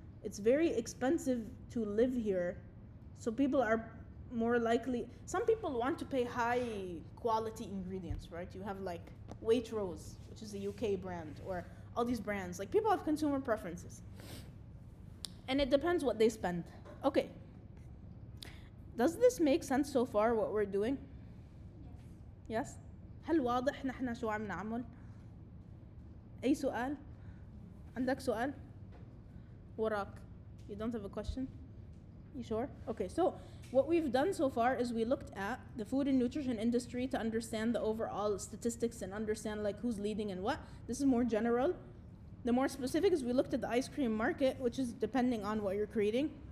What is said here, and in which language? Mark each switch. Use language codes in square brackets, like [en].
[en] It's very expensive to live here. So people are more likely, some people want to pay high quality ingredients, right? You have like Waitrose, which is a UK brand, or all these brands. Like people have consumer preferences. And it depends what they spend. Okay. Does this make sense so far, what we're doing? Yes? [ar] هل واضح نحن شو عم نعمل؟ أي سؤال؟ عندك سؤال؟ وراك. [en] You don't have a question? You sure? Okay, so what we've done so far is we looked at the food and nutrition industry to understand the overall statistics and understand like who's leading and what. This is more general. The more specific is we looked at the ice cream market, which is depending on what you're creating.